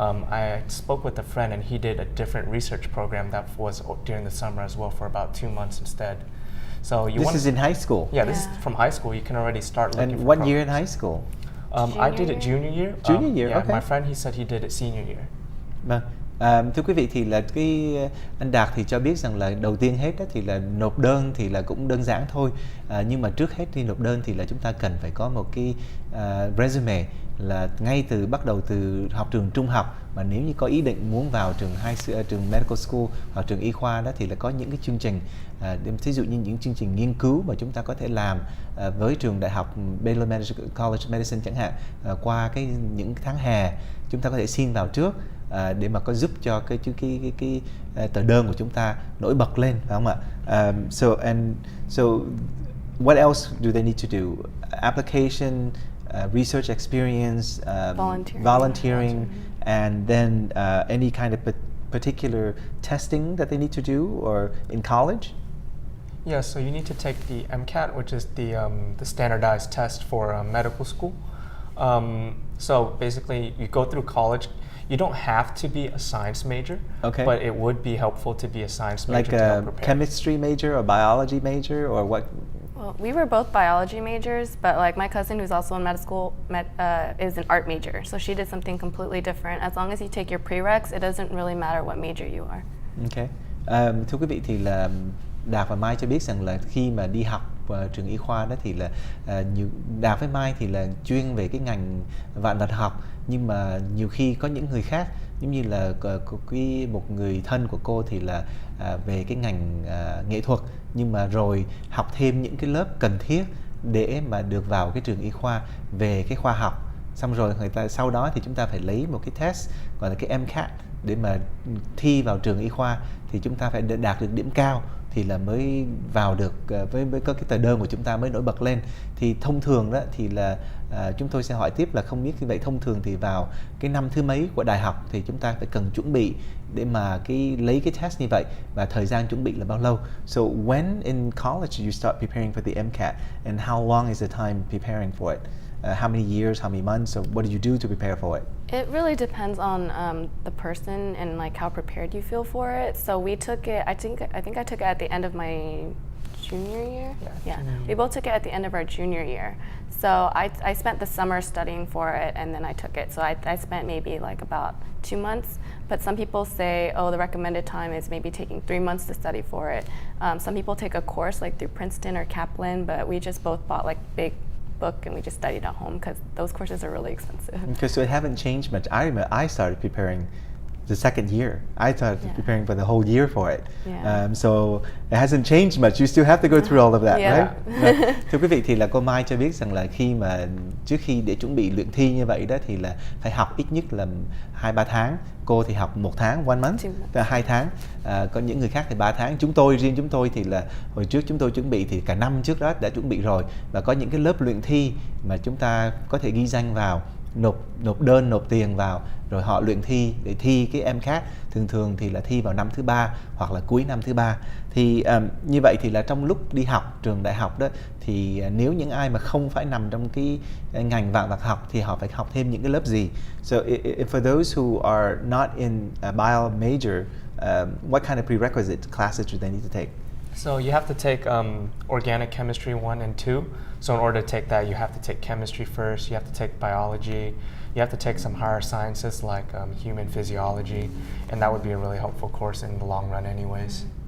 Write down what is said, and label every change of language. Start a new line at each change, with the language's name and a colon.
English: I spoke with a friend, and he did a different research program that was during the summer as well for about 2 months instead. So this is in high school? Yeah, this is from high school. You can already start looking and for what programs. year in high school? I did it junior year. Junior year, yeah, okay. My friend, he said he did it senior year.
Vietnamese: Vâng. Thưa quý vị, thì là anh Đạt thì cho biết rằng là đầu tiên hết đó thì là nộp đơn thì là cũng đơn giản thôi, nhưng mà trước hết khi nộp đơn thì là chúng ta cần phải có một cái resume, là ngay từ bắt đầu từ học trường trung học, mà nếu như có ý định muốn vào trường medical school hoặc trường y khoa đó thì là có những cái chương trình, thí dụ như những chương trình nghiên cứu mà chúng ta có thể làm với trường đại học Baylor College of Medicine chẳng hạn, qua những tháng hè chúng ta có thể xin vào trước để mà có giúp cho cái tờ đơn của chúng ta nổi bật lên, phải không ạ?
English: So what else do they need to do? Application, research experience, volunteering, and then any kind of particular testing that they need to do or in college? Yeah, so you need to take the MCAT, which is the standardized test for medical school. So basically, you go through college. You don't have to be a science major, okay, but it would be helpful to be a science major, to a help prepare. Chemistry major or biology major or what? Well, we were both biology majors, but like my cousin, who's also in med school, is an art major. So she did something completely different. As long as you take your prereqs, it doesn't really matter what major you are. Okay.
Vietnamese: Thưa quý vị, thì là Đạt và Mai cho biết rằng là khi mà đi học trường y khoa đó thì là Đạt với Mai thì là chuyên về cái ngành vạn vật học, nhưng mà nhiều khi có những người khác, giống như là một người thân của cô thì là về cái ngành nghệ thuật, nhưng mà rồi học thêm những cái lớp cần thiết để mà được vào cái trường y khoa về cái khoa học, xong rồi người ta sau đó thì chúng ta phải lấy một cái test gọi là cái MCAT để mà thi vào trường y khoa, thì chúng ta phải đạt được điểm cao thì là mới vào được với có cái tờ đơn của chúng ta mới nổi bật lên. Thì thông thường đó thì là chúng tôi sẽ hỏi tiếp là không biết như vậy thông thường thì vào cái năm thứ mấy của đại học thì chúng ta phải cần chuẩn bị để mà lấy cái test như vậy, và thời gian chuẩn bị là bao lâu?
English: So when in college you start preparing for the MCAT and how long is the time preparing for it? How many years, how many months, or what do you do to prepare for it? It really depends on the person and like how prepared you feel for it. So we took it. I think I took it at the end of my junior year. Yeah. We both took it at the end of our junior year. So I spent the summer studying for it, and then I took it. So I spent maybe like about 2 months. But some people say, oh, the recommended time is maybe taking 3 months to study for it. Some people take a course like through Princeton or Kaplan, but we just both bought like big book and we just studied at home because those courses are really expensive. Okay, so it haven't changed much. I remember I started preparing the second year. I started preparing for the whole year for it. So it hasn't changed much. You still have to go through all of that, right?
Vietnamese: Thưa quý vị, thì là cô Mai cho biết rằng là trước khi để chuẩn bị luyện thi như vậy đó thì là phải học ít nhất là 2-3 tháng. Cô thì học 1 tháng,
English: 1 month,
Vietnamese: 2 tháng. Có những người khác thì 3 tháng. Riêng chúng tôi thì là hồi trước chúng tôi chuẩn bị thì cả năm trước đó đã chuẩn bị rồi, và có những cái lớp luyện thi mà chúng ta có thể ghi danh vào, nộp đơn, nộp tiền vào, rồi họ luyện thi để thi cái MCAT. Thường thì là thi vào năm thứ 3 hoặc là cuối năm thứ 3. Thì như vậy thì là trong lúc đi học trường đại học đó, thì nếu những ai mà không phải nằm trong cái ngành vạn vật học thì họ phải học thêm những cái lớp gì?
English: So for those who are not in a bio major, what kind of prerequisite classes do they need to take? So you have to take organic chemistry 1 and 2. So in order to take that, you have to take chemistry first, you have to take biology, you have to take some higher sciences like human physiology, and that would be a really helpful course in the long run anyways.